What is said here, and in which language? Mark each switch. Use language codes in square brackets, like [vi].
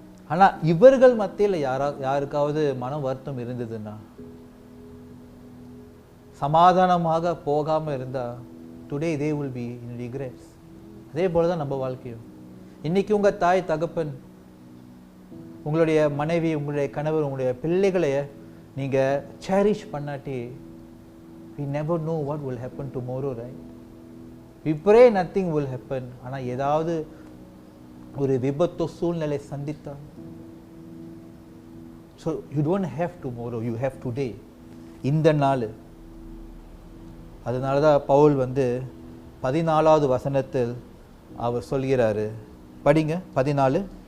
[ta] ஆனால் இவர்கள் மத்தியில் யாருக்காவது மன வருத்தம் இருந்ததுன்னா, சமாதானமாக போகாமல் இருந்தால் [en] Today they will be in regrets. [ta] அதே போல தான் நம்ம வாழ்க்கையும். இன்னைக்கு உங்கள் தாய் தகப்பன், உங்களுடைய மனைவி, உங்களுடைய கணவர், உங்களுடைய பிள்ளைகளை நீங்கள் சேரிஷ் பண்ணாட்டி [en] we never know what will happen tomorrow, right? We pray nothing will happen. [ta] ஆனால் ஏதாவது ஒரு விபத்து சூழ்நிலை சந்தித்தால், [en] so you don't have tomorrow, you have today. [ta] இந்த நாள். அதனால தான் பவுல் 14வது வசனத்தில் அவர் சொல்கிறாரு, படிங்க 14.